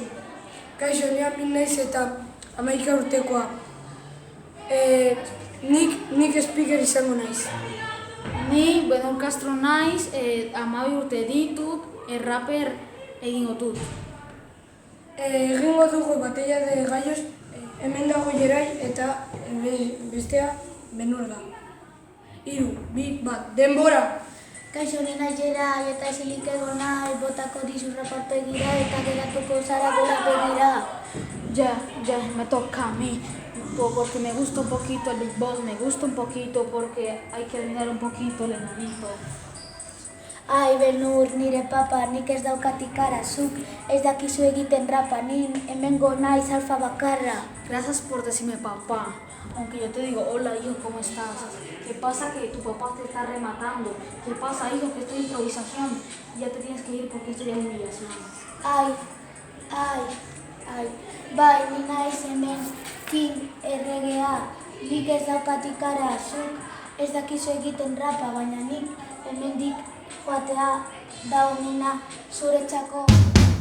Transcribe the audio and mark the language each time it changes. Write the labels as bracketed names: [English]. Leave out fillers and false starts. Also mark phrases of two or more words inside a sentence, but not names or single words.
[Basque] Kaixo, ni Amin naiz eta 11 urtekoa. Nik speaker izango naiz. Ni Benur Castro naiz, 12 urte ditut, rapper egingo dut. Egingo dugu [Spanish] batalla de gallos, [Basque] hemen dago Jerai eta bestea Benur da. 3, 2, 1, denbora! Kaixo, ni naiz Jerai eta isilik egon naiz, botako dizu raparpegira eta geratuko zara gorapegira. [Spanish] Ya, me toca a mí, porque me gusta un poquito el beatbox, me gusta un poquito porque hay que eliminar un poquito el enanito. Ai, Benur, nire papa, nik ez daukat ikara, zuk ez dakizu egiten rapa, ni hemengo naiz alfa bakarra. Gracias por decirme papá, aunque yo te digo, hola hijo, ¿cómo estás? ¿Qué pasa que tu papá te está rematando? ¿Qué pasa hijo, que esto es improvisación? Ya te tienes que ir porque esto ya es humillación. [Basque] Ai, bai, ni naiz hemen King erregea, nik ez daukat ikara, zuk ez dakizu egiten rapa, baina nik hemendik joatea da honena zuretzako.